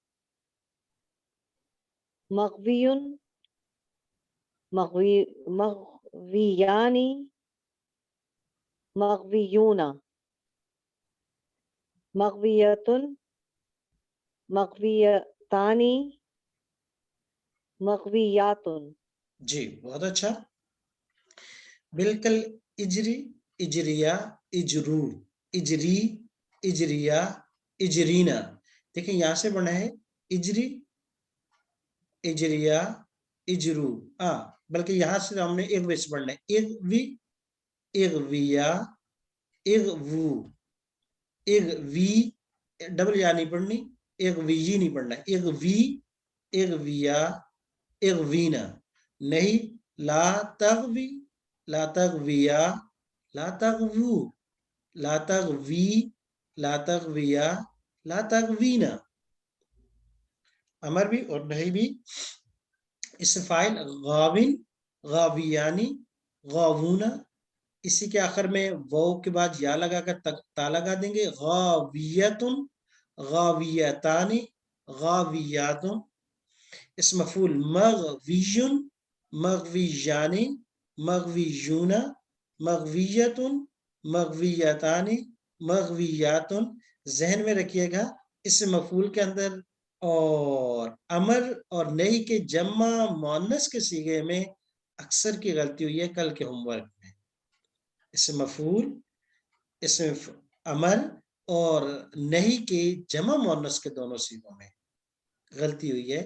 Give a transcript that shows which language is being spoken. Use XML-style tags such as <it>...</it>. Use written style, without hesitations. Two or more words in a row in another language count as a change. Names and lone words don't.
<ar>مغویون، مغویانی، مغویونا۔ مغویتن، مغویتانی، مغویاتن۔</ar> <ur>جی بہت اچھا۔ بالکل،</ur> <ar>اجری، اجریا، اجرو، اجری، اجریا، اجرینا۔</ar> <ur>دیکھیں یہاں سے بنا ہے</ur> <ar>اجری، اجریا، اجرو،</ar> <ur>بلکہ یہاں سے ہم نے ایک وے سے پڑھنا ہے،</ur> <ar>اغوی، اغویا، اغوو، اغوی،</ar> <ur>ڈبل یا نہیں پڑھنی، اغوی نہیں پڑھنا،</ur> <ar>اغوی، اغویا، اغوینا۔</ar> <ur>نہیں،</ur> <ar>لا تغوی، لا تغویا، لا تغوو، لا تغوی، لا تغویا، لا تغوینا۔</ar> <ur>امر بھی اور نہیں بھی۔ اس فائل</ur> <ar>غاون، غاویانی، غاوونا۔</ar> <ur>اسی کے آخر میں واو کے بعد یا لگا کر تا لگا دیں گے،</ur> <ar>غاویتن، غاویتانی، غاویاتن۔ اس مفعول مغویون، مغویانی، مغویون، مغویتن، مغویتانی، مغویاتن۔</ar> <ur>ذہن میں رکھیے گا اس مفعول کے اندر اور امر اور نہیں کے جمع مؤنث کے صیغے میں اکثر کی غلطی ہوئی ہے کل کے ہوم ورک میں۔ اس مفعول، اس امر اور نہیں کے جمع مؤنث کے دونوں صیغوں میں غلطی ہوئی ہے۔</ur>